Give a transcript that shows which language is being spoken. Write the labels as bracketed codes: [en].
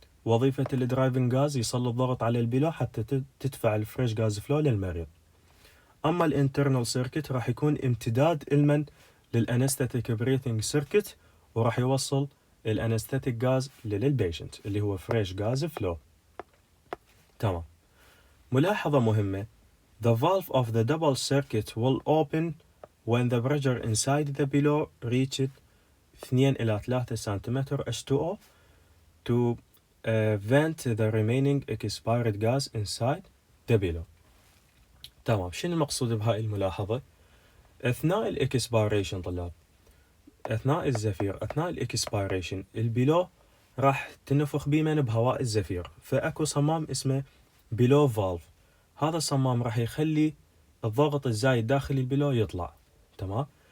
[ar] وظيفة الدرايفنج غاز يسلط ضغط على البيلو حتى تدفع الفريش غاز فلو للمريض. اما الانترنال سيركت راح يكون امتداد المن للانستاتيك بريثنج سيركت، وراح يوصل الانستاتيك غاز للبيشنت اللي هو فريش غاز فلو. تمام. ملاحظة مهمة: [en] The valve of the double circuit will open when the pressure inside the below reaches 2 إلى 3 سنتيمتر H2O to vent the remaining expired gas inside the below. [ar] تمام. شنو المقصود بهاي الملاحظة؟ أثناء الإكسبيريشن طلاب، أثناء الزفير، أثناء الإكسبيريشن البيلو راح تنفخ بمن؟ بهواء الزفير، فأكو صمام اسمه بيلو فالف. هذا الصمام راح يخلي الضغط الزايد داخل البيلو يطلع. تمام.